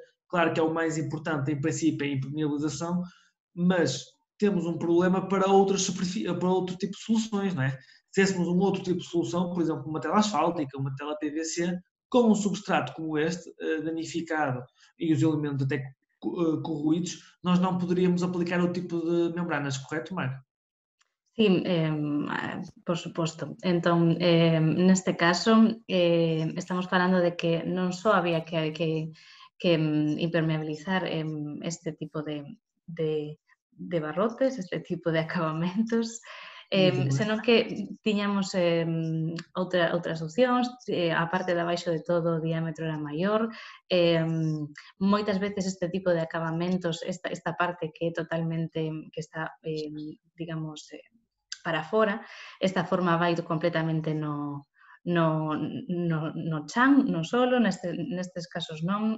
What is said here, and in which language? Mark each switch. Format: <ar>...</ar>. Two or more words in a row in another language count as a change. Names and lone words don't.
<pt>Claro que é o mais importante, em princípio, é a impermeabilização, mas temos um problema para outro tipo de soluções, não é? Se tivéssemos um outro tipo de solução, por exemplo, uma tela asfáltica, uma tela PVC, com um substrato como este, danificado e os elementos até corroídos, nós não poderíamos aplicar o tipo de membranas, correto, Marco?</pt> <gl>Sí, por suposto. Entón, neste caso, estamos falando de que non só había que impermeabilizar este tipo de barrotes, este tipo de acabamentos, senón que tiñamos outras opcións, a parte de abaixo de todo o diámetro era maior, moitas veces este tipo de acabamentos, esta parte que é totalmente, que está, digamos, para fora, esta forma vai completamente no chan, no solo, nestes casos non.</gl>